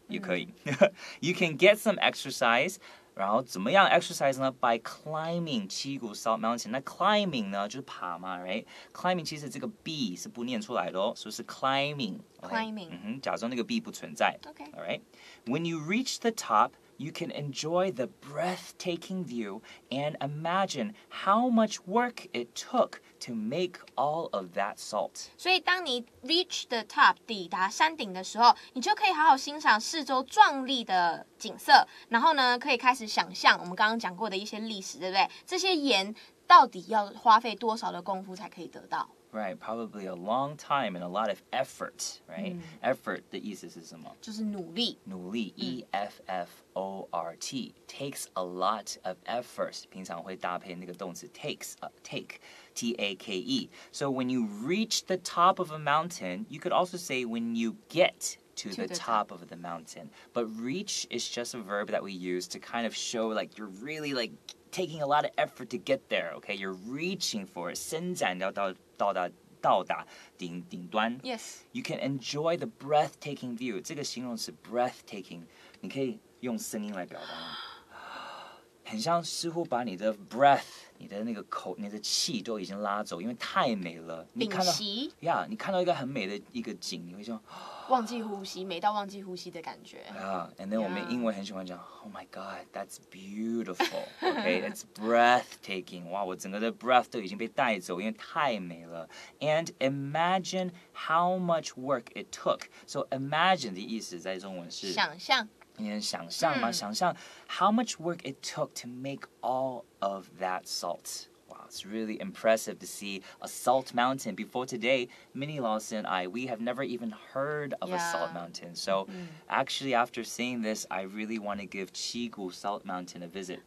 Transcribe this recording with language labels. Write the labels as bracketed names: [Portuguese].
[Chinese] 也可以. [English] You can get some exercise. [Chinese] 然后怎么样 [English] exercise 呢 ？By climbing Cigu Salt Mountain. [Chinese] 那 climbing 呢就是爬嘛 ，right? Climbing 其实这个 b 是不念出来的哦，所以是 climbing. [English] Climbing. [Chinese] 假装那个 b 不存在。 [English] Okay. All right. When you reach the top, you can enjoy the breathtaking view and imagine how much work it took to make all of that salt. [Chinese] 所以当你 [English] reach the top [Chinese] 抵达山顶的时候，你就可以好好欣赏四周壮丽的景色，然后呢，可以开始想象我们刚刚讲过的一些历史，对不对？这些盐到底要花费多少的功夫才可以得到？ [English] Right, probably a long time and a lot of effort, right? [Chinese] Effort 的意思是什么？就是努力。 [English] 努力 E-F-F-O-R-T takes a lot of effort. [Chinese] 平常会搭配那个动词 take, T-A-K-E. [English] So when you reach the top of a mountain, you could also say when you get to the top of the mountain. But reach is just a verb that we use to kind of show like you're really like taking a lot of effort to get there, okay? You're reaching for it. [Chinese] 伸展要到达顶端。 [English] Yes. You can enjoy the breathtaking view. [Chinese] 这个形容词 breathtaking, 你可以用声音来表达吗？很像似乎把你的 breath, 你的那个口、你的气都已经拉走，因为太美了。你看到你看到一个很美的一个景，你会说忘记呼吸，美到忘记呼吸的感觉。 [English] And then [Chinese] 我们英文很喜欢讲 [English] ，Oh my God, that's beautiful. Okay, it's breathtaking. [Chinese] 哇，我整个的 breath 都已经被带走，因为太美了。 [English] And imagine how much work it took. [Chinese] So imagine 的意思在中文是想象。你想象吗？ [English] 想象 how much work it took to make all of that salt. Wow, it's really impressive to see a salt mountain. Before today, Minnie Lawson and I, we have never even heard of a salt mountain. So actually, after seeing this, I really want to give Cigu Salt Mountain a visit.